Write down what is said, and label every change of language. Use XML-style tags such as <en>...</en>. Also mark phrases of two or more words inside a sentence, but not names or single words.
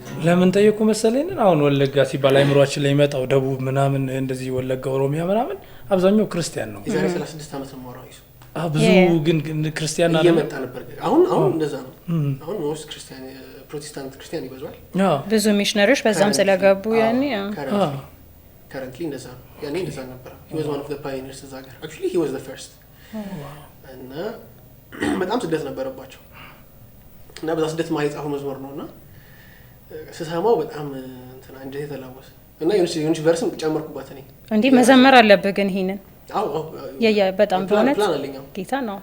<am>ለምን ጠየቁ መሰለኝ አሁን ወለጋ ሲባል አይምሮአችን ላይ መጣው ደቡብ ምናምን እንደዚህ ወለጋ ኦሮሚያ ምናምን አብዛኛው ክርስቲያን ነው የዛሬ 36 አመት ነው ማራው ይሱ ብዙ ግን ክርስቲያን አለ እየመጣ ነበር አሁን እንደዛ ነው አሁን ነው ክርስቲያን ፕሮቴስታንት ክርስቲያን ይበዛል ብዙ ሚሽነሪዎች በዛም ስለገቡ ያኔ currently እንደዛ ነው ያኔ እንደዛ ነበር</am> <en>he was one of the pioneers</en> <am>እዛ ጋር</am> <en>actually he was the first</en> <am>እና በጣም ስደት ነበረባቸው እና በዛ ስደት ማይጻፉ መዝሙር ነውና ስሰማው በጣም እንትና እንዴት የተላወሰ እና የሆነች ቨርስም ጨመርኩባት እኔ እንዴ መዘመር አለበት ግን ይሄንን አው ያ በጣም በእውነት ጌታ ነው</am>